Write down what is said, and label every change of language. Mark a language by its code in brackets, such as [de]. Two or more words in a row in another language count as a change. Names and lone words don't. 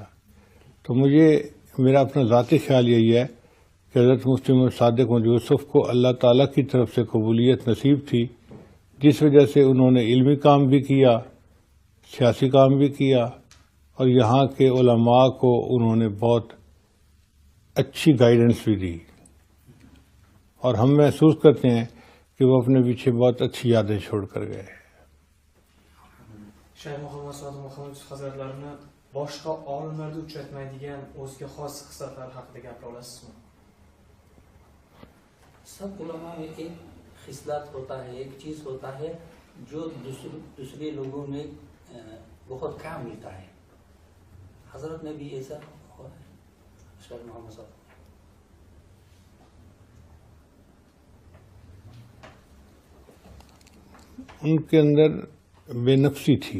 [ur] تو میرا اپنا ذاتی خیال یہی ہے کہ حضرت مفتی محمد صادق محمد یوسف کو اللہ تعالیٰ کی طرف سے قبولیت نصیب تھی، جس وجہ سے انہوں نے علمی کام بھی کیا، سیاسی کام بھی کیا، اور یہاں کے علماء کو انہوں نے بہت اچھی گائیڈنس بھی دی. اور ہم محسوس کرتے ہیں کہ وہ اپنے پیچھے بہت اچھی یادیں چھوڑ کر گئے. [uz] Şeyh Muhammed Sadık Muhammed Yusuf Hazretlerini boshqa olimlarda uchratmaydigan o'ziga xos xislatlar haqida gapira olasizmi? [ur] سب علماء میں ایک خصلت ہوتا ہے، ایک چیز ہوتا ہے جو دوسرے لوگوں میں بہت کام ملتا ہے. حضرت میں بھی ایسا ہوا ہے. شیخ محمد صاحب ان کے اندر بے نفسی تھی.